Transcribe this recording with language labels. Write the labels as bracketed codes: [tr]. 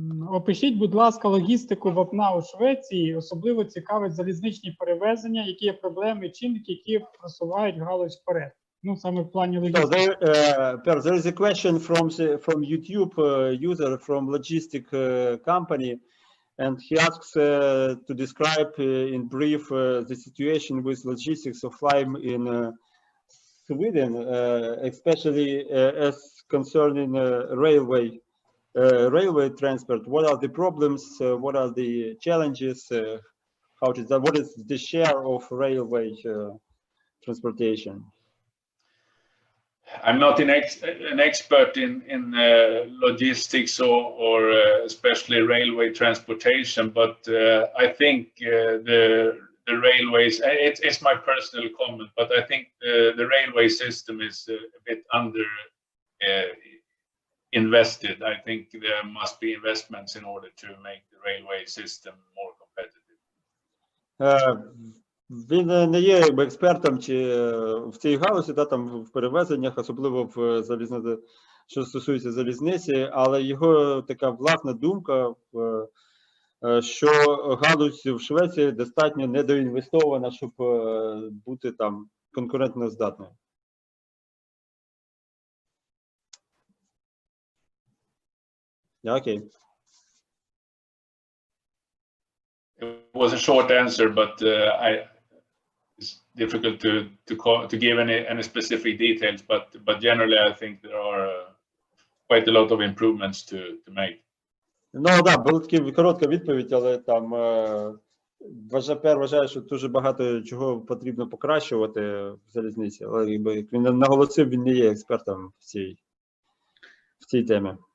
[uk] Опишіть, будь ласка, логістику вапна у Швеції. Особливо цікавить залізничні перевезення, які є проблеми, чинники, які просувають галузь вперед. Ну, саме в плані логістики. [en] There is a question from YouTube user from logistic company, and he asks to describe in brief the situation with logistics of lime in Sweden, especially as concerning railway transport. What are the problems? What are the challenges? What is the share of railway transportation? I'm not an expert in logistics or especially railway transportation, but I think the railways, it's my personal comment, but I think the railway system is a bit under invested. I think there must be investments in order to make the railway system more competitive. [uk] Він не є якби експертом чи в цій галузі, там в перевезеннях, особливо в що стосується залізниці, але його така власна думка, що галузь в Швеції достатньо недоінвестована, щоб бути там конкурентно здатною. Окей. [en] It was a short answer, but it's difficult to give any specific details. But generally, I think there are quite a lot of improvements to make. [uk] Ну так, була така коротка відповідь, але там вважаю, що дуже багато чого потрібно покращувати в залізниці. Але якби як він наголосив, він не є експертом в цій темі.